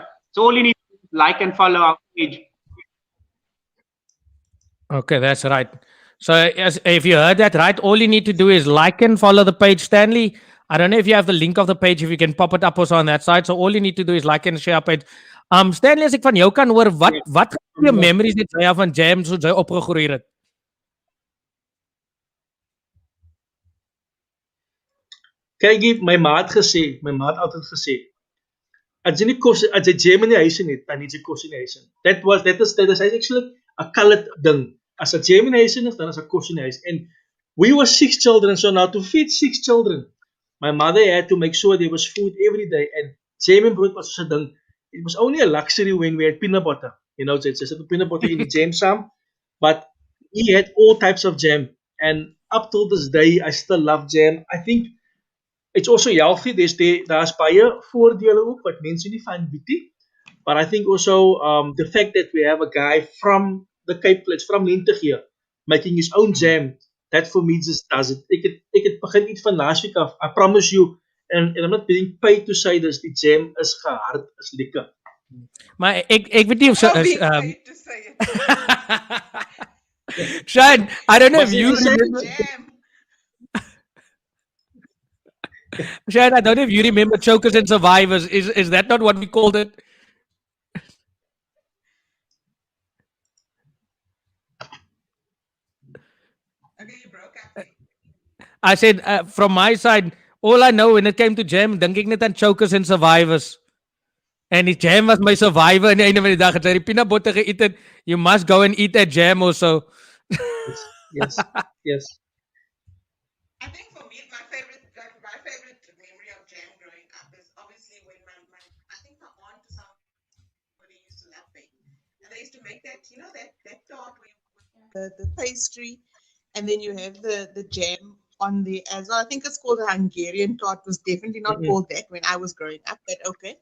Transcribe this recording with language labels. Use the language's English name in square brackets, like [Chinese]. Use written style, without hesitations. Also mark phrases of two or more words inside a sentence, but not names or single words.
[English] So all you need to like and follow our page. Okay, that's right. So if you heard that right, all you need to do is like and follow the page, Stanley. I don't know if you have the link of the page, if you can pop it up also on that side. So all you need to do is like and share our page. Stanley, [Afrikaans] as ek van jou kan hoor, wat jou memories het jy van jam soos jy opgegroei het? Kyk, my maat altyd gesê, as jy nie kos, as jy jam in die huis het, dan het jy kos in die huis. [English] That is actually a colored ding. [Afrikaans] As a jam in die huis is, dan is a kos in die huis. [English] And we were 6 children, so now to feed 6 children, my mother had to make sure there was food every day. And jam and brood was such a ding. It was only a luxury when we had peanut butter. You know, so it's peanut butter in the jam sam. But he had all types of jam. And up till this day, I still love jam. I think it's also healthy. [Afrikaans] Daar's baie voordele ook wat mense nie van weet nie. [English] But I think also the fact that we have a guy from the Cape Flats, from Lentegeur, making his own jam, that for me just does it. [Afrikaans] Ek het begin eat van laas week af. [English] I promise you, and I'm not being paid to say this, [Afrikaans] die jam is gehard, is lekker. Maar ek weet nie of [English] Don't be afraid to say it. Shane, I don't know if you But remember. Jam. Shane, I don't know if you remember Chokers and Survivors. Is that not what we called it? Okay, you broke up. I said from my side, all I know when it came to jam, [Afrikaans] dink ek net aan Chokers and Survivors. And die jam was my survivor aan die einde van die dag. Het sy die [English] peanut butter [Afrikaans] geëet het, [English] you must go and eat that jam also. Yes. I think for me, my favorite memory of jam growing up is obviously when I think my aunt or somebody used to love baking. And they used to make that, you know, that tart with the pastry, and then you have the jam on the, as I think it's called a Hungarian tart, was definitely not called that when I was growing up, but okay.